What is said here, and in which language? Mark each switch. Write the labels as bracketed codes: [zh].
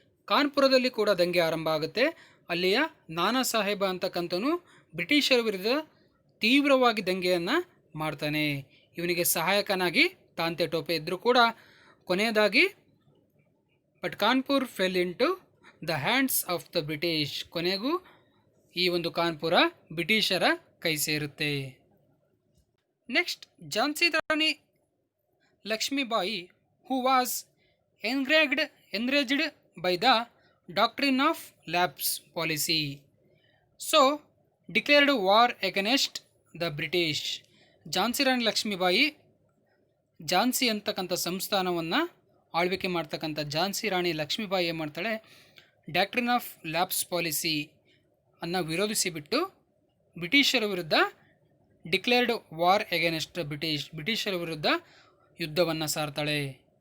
[kn] ಕಾನ್ಪುರದಲ್ಲಿ ಕೂಡ ದಂಗೆ ಆರಂಭ ಆಗುತ್ತೆ. ಅಲ್ಲಿಯ ನಾನಾ ಸಾಹೇಬ ಅಂತಕ್ಕಂಥನು ಬ್ರಿಟಿಷರ ವಿರುದ್ಧ ತೀವ್ರವಾಗಿ ದಂಗೆಯನ್ನು ಮಾಡ್ತಾನೆ. ಇವನಿಗೆ ಸಹಾಯಕನಾಗಿ ತಾಂತ್ಯಾ ಟೋಪೆ ಇದ್ದರೂ ಕೂಡ ಕೊನೆಯದಾಗಿ [en] but Kanpur fell into the hands of the British, [kn] ಕೊನೆಗೂ ಈ ಒಂದು ಕಾನ್ಪುರ ಬ್ರಿಟಿಷರ ಕೈ ಸೇರುತ್ತೆ. [en] Next, Jhansi Rani Lakshmibai, who was enraged by the doctrine of lapse policy, so declared war against the British. [kn] Jhansi Rani Lakshmibai, Jhansi ಅಂತಕ್ಕಂಥ ಸಂಸ್ಥಾನವನ್ನು ಆಳ್ವಿಕೆ ಮಾಡ್ತಕ್ಕಂಥ ಝಾನ್ಸಿ ರಾಣಿ ಲಕ್ಷ್ಮೀಬಾಯಿ ಏನು ಮಾಡ್ತಾಳೆ, ಡಾಕ್ಟ್ರಿನ್ ಆಫ್ ಲ್ಯಾಪ್ಸ್ ಪಾಲಿಸಿ ಅನ್ನು ವಿರೋಧಿಸಿಬಿಟ್ಟು ಬ್ರಿಟಿಷರ ವಿರುದ್ಧ [en] declared war against [kn] ಬ್ರಿಟಿಷರ ವಿರುದ್ಧ ಯುದ್ಧವನ್ನು ಸಾರ್ತಾಳೆ.